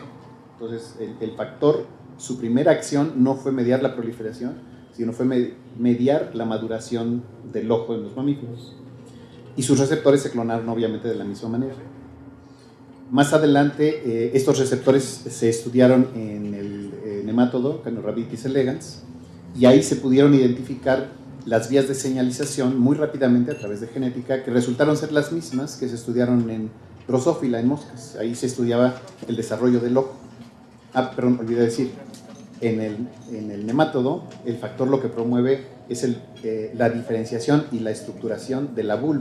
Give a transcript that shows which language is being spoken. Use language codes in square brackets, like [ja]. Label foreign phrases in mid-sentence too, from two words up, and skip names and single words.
[es] Entonces, el factor, su primera acción no fue mediar la proliferación, sino fue mediar la maduración del ojo en los mamíferos. Y sus receptores se clonaron obviamente de la misma manera. Más adelante, estos receptores se estudiaron en el nemátodo, Caenorhabditis elegans, y ahí se pudieron identificar las vías de señalización muy rápidamente a través de genética, que resultaron ser las mismas que se estudiaron en Drosophila, en moscas. Ahí se estudiaba el desarrollo del ojo. Perdón, olvidé decir, en el nemátodo, el factor lo que promueve es la diferenciación y la estructuración de la vulva.